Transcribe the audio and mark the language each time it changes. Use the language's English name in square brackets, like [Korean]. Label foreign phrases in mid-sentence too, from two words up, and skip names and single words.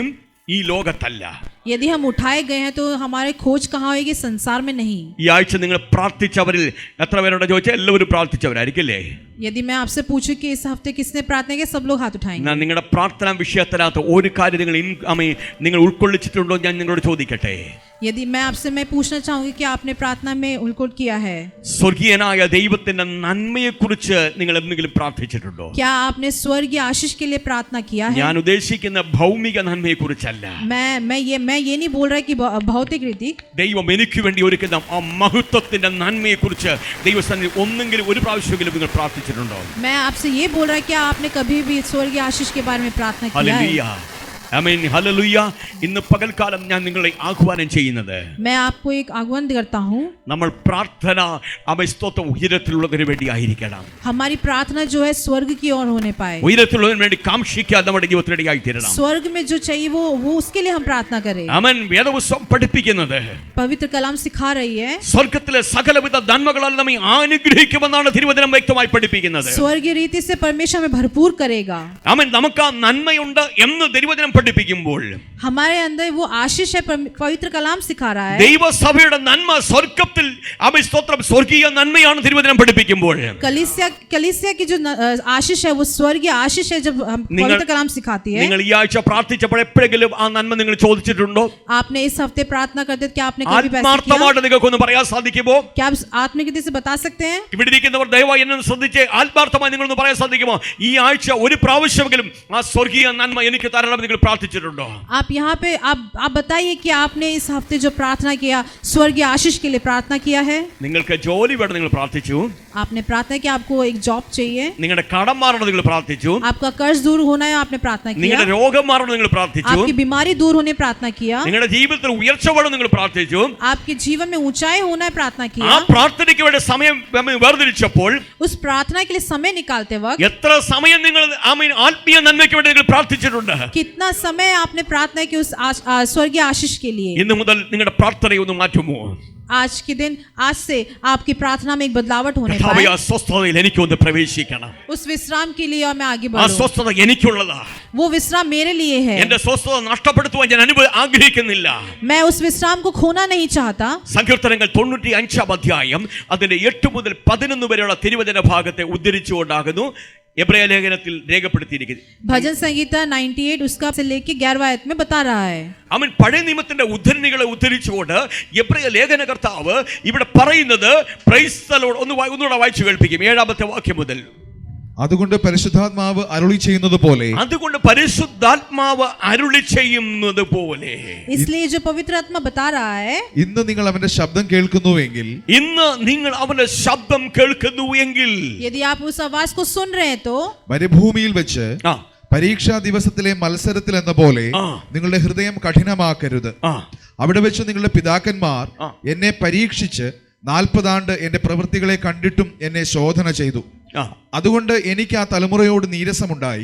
[Malayalam] ഈ ലോകത്തല്ല. [Hindi] यदि हम उठाए गए हैं तो हमारे खोज कहाँ होगी? संसार में नहीं. [Malayalam] ഈ ആഴ്ച നിങ്ങൾ പ്രാർത്ഥിച്ചവരിൽ എത്ര പേരോട് ചോദിച്ചാൽ എല്ലാവരും പ്രാർത്ഥിച്ചവരായിരിക്കില്ലേ? [Hindi] यदि मैं आपसे पूछूं कि इस हफ्ते किसने प्रार्थना की, सब लोग हाथ उठाएंगे. [Malayalam] നിങ്ങളുടെ പ്രാർത്ഥനാ വിഷയത്തിനകത്ത് ഒരു കാര്യം നിങ്ങൾ ഉൾക്കൊള്ളിച്ചിട്ടുണ്ടോ ഞാൻ നിങ്ങളോട് ചോദിക്കട്ടെ? [Hindi] यदि मैं पूछना चाहूंगी कि आपने प्रार्थना में उल्कोट किया है? [Malayalam] സ്വർഗീയനായ ദൈവത്തിന്റെ നന്മയെക്കുറിച്ച് നിങ്ങൾ എന്തെങ്കിലും പ്രാർത്ഥിച്ചിട്ടുണ്ടോ? [Hindi] क्या आपने स्वर्गीय आशीष के लिए प्रार्थना किया है? [Malayalam] ഞാൻ ഉദ്ദേശിക്കുന്ന ഭൗമിക നന്മയെക്കുറിച്ചല്ല. [Hindi] मैं ये नहीं बोल रहा कि भौतिक रीति. [Malayalam] ദൈവം എനിക്ക് വേണ്ടി ഒരുക്കുന്ന ആ മഹത്വത്തിന്റെ നന്മയെക്കുറിച്ച് ദൈവസന്നിധിയിൽ ഒന്നെങ്കിലും ഒരു പ്രാവശ്യമെങ്കിലും നിങ്ങൾ പ്രാർത്ഥിച്ചിട്ടുണ്ടോ? [Hindi] मैं आपसे ये बोल रहा कि आपने कभी भी स्वर्गीय आशीष के बारे में प्रार्थना किया है? [Malayalam] ഹല്ലേലൂയ. ആമേൻ ഹല്ലേലൂയ. ഇന്ന് പകൽക്കാലം ഞാൻ നിങ്ങളെ ആഹ്വാനം ചെയ്യുന്നത്, [Hindi] मैं आपको एक आह्वान करता हूँ, [Malayalam] നമ്മൾ പ്രാർത്ഥന സ്തോത്രം ഉയരത്തിലുള്ളതിന് വേണ്ടി ആയിരിക്കണം. [Hindi] हमारी प्रार्थना जो है स्वर्ग की ओर होने पाए, [Malayalam] ഉയരത്തിലുള്ളതിന് വേണ്ടി കാംക്ഷിക്കാൻ നമ്മുടെ ജീവിതത്തിൽ ഇടയായി തീരണം. [Hindi] स्वर्ग में जो चाहिए वो उसके लिए हम प्रार्थना करें. [Malayalam] ആമേൻ. വേദപുസ്തകം പഠിപ്പിക്കുന്നത് [Hindi] पवित्र कलाम सिखा रही है, [Malayalam] സ്വർഗ്ഗത്തിലെ സകലവിധ നന്മകളാൽ നമ്മെ അനുഗ്രഹിക്കുമെന്നാണ് തിരുവചനം വ്യക്തമായി പഠിപ്പിക്കുന്നത്. [Hindi] स्वर्गीय रीति से परमेश्वर हमें भरपूर करेगा. [Malayalam] ആമേൻ. നമുക്ക് ആ നന്മയുണ്ട് എന്ന് തിരുവചനം പഠിപ്പിക്കുമ്പോൾ [Hindi] हमारे अंदर वो आशीष है, पवित्र कलाम सिखा रहा है. [Malayalam] ദൈവസഭയുടെ നന്മ സ്വർഗ്ഗത്തിൽ സ്തോത്രം സ്വർഗീയ നന്മയാണ് തിരുവചനം പഠിപ്പിക്കുമ്പോൾ [Hindi] कलीसिया की जो आशीष है वो स्वर्गीय आशीष है. जब हम पवित्र कलाम सिखाती है, [Malayalam] നിങ്ങൾ ഈ ആഴ്ച പ്രാർത്ഥിച്ചപ്പോൾ എപ്പോഴെങ്കിലും ആ നന്മ നിങ്ങൾ ചോദിച്ചിട്ടുണ്ടോ? [Hindi] आपने इस हफ्ते प्रार्थना करते क्या आपने कभी वैसा किया? [Malayalam] ആത്മാർത്ഥമായിട്ട് നിങ്ങൾക്കൊന്ന് പറയാൻ സാധിക്കുമോ? [Hindi] क्या आप आत्मिक रीति से बता सकते हैं? [Malayalam] ഇവിടെ ഇരിക്കുന്നവർ ദയവായി എന്നെ ശ്രദ്ധിച്ച് ആത്മാർത്ഥമായി നിങ്ങളൊന്ന് പറയാൻ സാധിക്കുമോ? ഈ ആഴ്ച ഒരു പ്രാവശ്യമെങ്കിലും ആ സ്വർഗീയ നന്മ എനിക്ക് തരണമെന്ന് നിങ്ങൾ പ്രാർത്ഥിച്ചിട്ടുണ്ടോ? [Hindi] आप यहाँ पे आप बताइए कि आपने इस हफ्ते जो प्रार्थना किया स्वर्गीय आशीष के लिए प्रार्थना किया है? [Malayalam] നിങ്ങൾക്ക് ജോലി വേണം നിങ്ങൾ പ്രാർത്ഥിച്ചു, [Hindi] आपने प्रार्थना किया आपको एक जॉब चाहिए, [Malayalam] നിങ്ങളുടെ കടം മാറണം നിങ്ങൾ പ്രാർത്ഥിച്ചു, [Hindi] आपका कर्ज दूर होना है आपने प्रार्थना किया, [Malayalam] നിങ്ങളുടെ രോഗം മാറണം നിങ്ങൾ പ്രാർത്ഥിച്ചു, [Hindi] आपकी बीमारी दूर होने प्रार्थना किया, [Malayalam] നിങ്ങളുടെ ജീവിതത്തിൽ ഉയർച്ച വേണം നിങ്ങൾ പ്രാർത്ഥിച്ചു. [Hindi] आपके जीवन में ऊंचाई होना है प्रार्थना [Malayalam] ആ [Hindi] किया. [Malayalam] പ്രാർത്ഥനയ്ക്ക് വേണ്ടി സമയം വേർതിരിച്ചപ്പോൾ [Hindi] उस प्रार्थना के लिए समय निकालते वक्त [Malayalam] എത്ര സമയം നിങ്ങൾ ആത്മീയ നന്മയ്ക്ക് വേണ്ടി നിങ്ങൾ പ്രാർത്ഥിച്ചിട്ടുണ്ട്? [Hindi] कितना समय आपने प्रार्थना की उस स्वर्गीय आशीष के लिए? [Malayalam] ഇന്നു മുതൽ നിങ്ങളുടെ പ്രാർത്ഥനയെ ഒന്ന് മാറ്റുമോ? [Hindi] आज के दिन, आज से आपकी प्रार्थना में एक बदलावट होने [Malayalam] കർത്താവേ, [Hindi] पाए. [Malayalam] ആ സ്വസ്ഥതയിൽ എനിക്കൊന്ന് പ്രവേശിക്കണം. [Hindi] उस विश्राम के लिए और मैं आगे [Malayalam] ആ [Hindi] बढ़ूं. [Malayalam] സ്വസ്ഥത എനിക്കുള്ളതാ. [Hindi] वो विश्राम मेरे लिए है. [Malayalam] എന്റെ സ്വസ്ഥത നഷ്ടപ്പെടുത്തുവാൻ ഞാൻ ആഗ്രഹിക്കുന്നില്ല. [Hindi] मैं उस विश्राम को खोना नहीं चाहता. [Malayalam] സങ്കീർത്തനങ്ങൾ 95 അധ്യായം അതിന്റെ 8 മുതൽ 11 വരെയുള്ള തിരുവചന ഭാഗത്തെ ഉദ്ധരിച്ചുകൊണ്ടാകുന്നു എബ്രായ ലേഖനത്തിൽ രേഖപ്പെടുത്തിയിരിക്കുന്നത്. [Hindi] भजन संगीता 98 उसका से लेके 11वां आयत में बता रहा है. [Malayalam] അവൻ പഴയ നിയമത്തിന്റെ ഉദ്ധരണികളെ ഉദ്ധരിച്ചുകൊണ്ട് എബ്രായ ലേഖനകർത്താവ് ഇവിടെ പറയുന്നത് [English] Praise the Lord [Malayalam] ഒന്നുകൂടെ വായിച്ചു കേൾപ്പിക്കും 7ാമത്തെ വാക്യം മുതൽ. അതുകൊണ്ട് പരിശുദ്ധാത്മാവ് അരുളി ചെയ്യുന്നത് പോലെ [Hindi] इसलिए जो पवित्र आत्मा बता रहा है, [Malayalam] ഇന്ന് നിങ്ങൾ അവന്റെ ശബ്ദം കേൾക്കുന്നുവെങ്കിൽ [Hindi] यदि आप उस आवाज को सुन रहे हैं तो [Malayalam] മരുഭൂമിയിൽ വെച്ച് പരീക്ഷാ ദിവസത്തിലെ മത്സരത്തിൽ എന്ന പോലെ നിങ്ങളുടെ ഹൃദയം കഠിനമാക്കരുത്. അവിടെ വെച്ച് നിങ്ങളുടെ പിതാക്കന്മാർ എന്നെ പരീക്ഷിച്ച് 40 ആണ്ട് എന്റെ പ്രവൃത്തികളെ കണ്ടിട്ടും എന്നെ ശോധന ചെയ്തു. അതുകൊണ്ട് എനിക്ക് ആ തലമുറയോട് നീരസമുണ്ടായി.